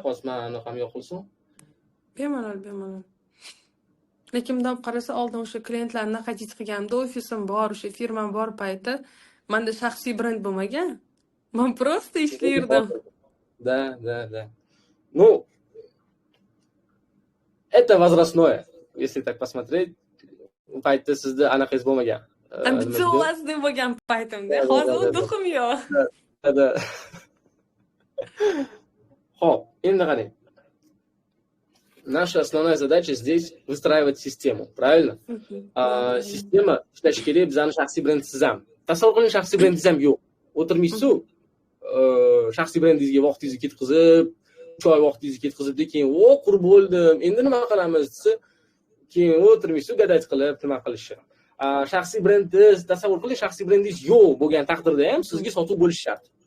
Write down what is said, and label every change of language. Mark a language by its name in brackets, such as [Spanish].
[Uzbek] Hozir men anaqam yo'q qilsin. Bemalol. Lekin bundan qarasa, oldin o'sha klientlarni xajit qilganimda, ofisim bor, o'sha firmam bor payti, menda shaxsiy brend bo'lmagan. Men просто ishlardim. [Russian] Да. Ну, это возрастное, если так посмотреть. [Uzbek] Paytda sizda anaqangiz bo'lmagan. Ambitsiyozli bo'lgan paytimda. Hozir u duxim yo'q. [Russian] Да. [Uzbek] Хоп, endi qarang. [Russian] Наша основная задача здесь выстраивать систему, правильно? [Uzbek] Sistema ishlash kerak, bizning shaxsiy brendsiz ham. Tasavvur qiling, shaxsiy brendingiz ham yo'q. O'tirmaysiz-ku, shaxsiy brendingizga vaqtingizni ketkizib, 3 oy vaqtingizni ketkizib, keyin qurib bo'ldim, endi nima qilamiz desa, keyin o'tirmaysiz, gadaj qilib, nima qilishni. Shaxsiy brendingiz, tasavvur qiling, shaxsiy brendingiz yo'q bo'lgan taqdirda ham sizga sotuv bo'lishi shart.